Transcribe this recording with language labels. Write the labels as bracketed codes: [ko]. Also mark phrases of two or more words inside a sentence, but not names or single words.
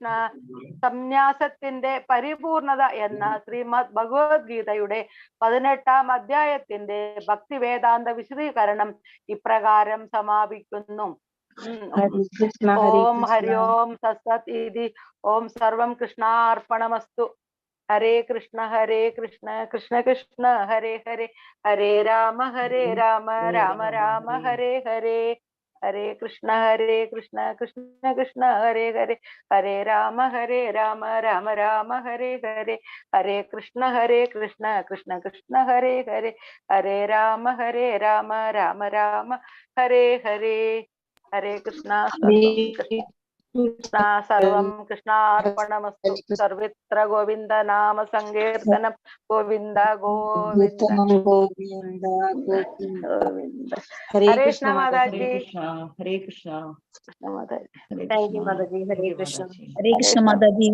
[ml] സന്യാസത്തിന്റെ പരിപൂർണത എന്ന ശ്രീമദ് ഭഗവത്ഗീതയുടെ 18-ാം അധ്യായത്തിന്റെ ഭക്തിവേദാന്ത വിശദീകരണം ഇപ്രകാരം സമാപിക്കുന്നു. [sa] ഓം ഹരി ഓം തത്സത് ഇതി. ഓം സർവം കൃഷ്ണാർപ്പണമസ്തു. ഹരേ കൃഷ്ണ കൃഷ്ണ കൃഷ്ണ ഹരേ ഹരേ, ഹരേ രാമ രാമ രാമ ഹരേ ഹരേ. ഹരേ കൃഷ്ണ കൃഷ്ണ കൃഷ്ണ ഹരേ ഹരേ, ഹരേ രാമ രാമ രാമ ഹരേ ഹരേ. ഹരേ കൃഷ്ണ കൃഷ്ണ കൃഷ്ണ ഹരേ ഹരേ, ഹരേ രാമ രാമ രാമ ഹരേ ഹരേ. ഹരേ കൃഷ്ണ. സർവം കൃഷ്ണാർപ്പണമസ്തു. സർവത്ര ഗോവിന്ദ നാമ സങ്കീർത്തനം. ഗോവിന്ദ ഗോവിന്ദ ഗോവിന്ദ ഗോവിന്ദ. ഹരേ കൃഷ്ണ മാതാജി. ഹരേ കൃഷ്ണ. കൃഷ്ണ മാതാജി. [en] thank you മാതാജി. [sa] ഹരേ കൃഷ്ണ. ഹരേ കൃഷ്ണ മാതാജി.